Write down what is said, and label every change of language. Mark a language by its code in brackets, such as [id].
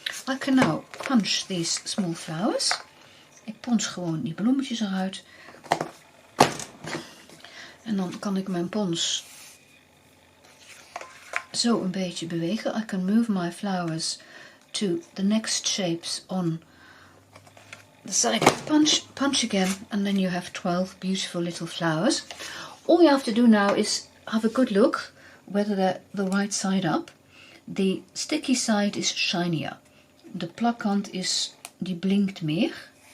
[en] I can now punch these small flowers. [nl] Ik pons gewoon die bloemetjes eruit. En dan kan ik mijn pons zo een beetje bewegen. [en] I can move my flowers to the next shapes on the side. Punch again, and then you have 12 beautiful little flowers. All you have to do now is have a good look whether they're the right side up. The sticky side is shinier. [nl] De plakkant die blinkt meer.